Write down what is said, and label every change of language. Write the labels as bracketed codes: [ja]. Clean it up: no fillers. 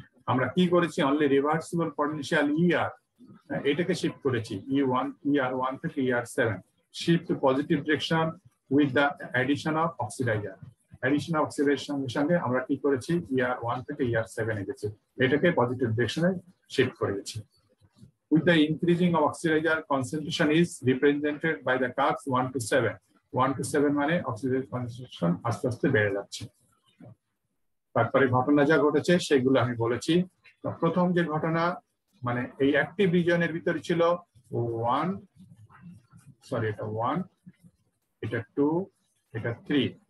[bn] আমরা কি করেছি, [en] only reversible potential ER, [bn] এটাকে শিফট করেছি [en] ER1 থেকে ER7, shift to positive direction with the addition of oxidiser. Addition of [bn] অক্সিডেশনের সঙ্গে আমরা কি করেছি, ER1 থেকে ER7 এ গেছি, এটাকে পজিটিভ ডিরেকশনে শিফট করে গেছি। [en] With the increasing of oxidizer, concentration is represented by the curves 1 to 7. [bn] 1 to 7 মানে অক্সিডাইজার কনসেন্ট্রেশন আস্তে আস্তে বেড়ে যাচ্ছে। তারপরে ঘটনা যা ঘটেছে সেগুলো আমি বলেছি। প্রথম যে ঘটনা, মানে এই অ্যাক্টিভ রিজিয়নের ভিতরে ছিল 1, এটা 1, এটা 2, এটা 3।